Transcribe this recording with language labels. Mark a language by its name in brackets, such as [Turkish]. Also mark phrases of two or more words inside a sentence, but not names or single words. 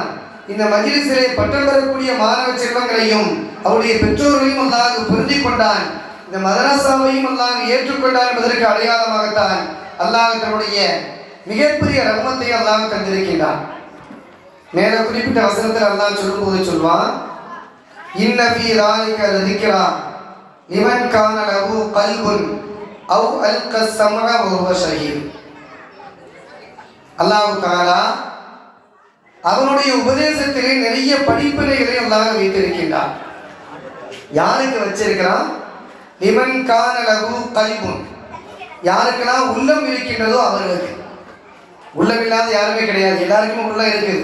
[Tamil] இந்த மஜ்லிஸிலே பட்டம் பெறக்கூடிய மாணவ செல்வங்களையும் அவருடைய பெற்றோர்களையும் அல்லாஹ் பொருந்திக் கொண்டான். இந்த மதரசாவையும் அல்லாஹ் ஏற்றுக்கொண்டான் என்பதற்கு அடையாளமாகத்தான் அல்லாஹ் தன்னுடைய மிகப்பெரிய ரஹ்மத்தை அல்லாஹ் தந்திருக்கின்றான். மேல குறிப்பிட்ட வசனத்தில் அல்லாஹ் சொல்லும்போது சொல்வான், [Arabic] إن في ذلك لذكرى لمن كان له قلب أو ألقى السمع وهو شهيد. [Tamil] அல்லாஹ் தஆலா அவனுடைய உபதேசத்திலே நிறைய படிப்பினைகளை அல்லாஹ் வைத்திருக்கின்றான். யாருக்கு வச்சிருக்கிறான்? [Arabic] لمن كان له قلب, [Tamil] யாருக்கெல்லாம் உள்ளம் இருக்கின்றதோ அவர்களுக்கு. உள்ளம் இல்லாத யாருமே கிடையாது, எல்லாருக்குமே உள்ளம் இருக்குது.